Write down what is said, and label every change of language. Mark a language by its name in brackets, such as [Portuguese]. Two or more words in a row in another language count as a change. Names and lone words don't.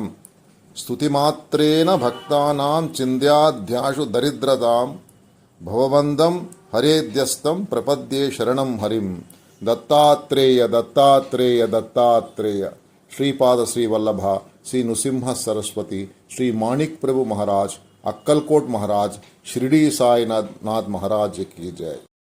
[Sanskrit] స్తుతిమాత్రేణ భక్తానాం చింద్యాధ్యాశు దరిద్రతాం భవబంధం హరేద్యస్తం ప్రపద్యే శరణం హరిం. దత్తాత్రేయ దత్తాత్రేయ దత్తాత్రేయ. [Hindi] శ్రీపాద శ్రీ వల్లభ శ్రీ నృసింహ సరస్వతి శ్రీ మాణిక్ ప్రభు महाराज, अक्कलकोट महाराज, शिरडी साईनाथ महाराज की जय.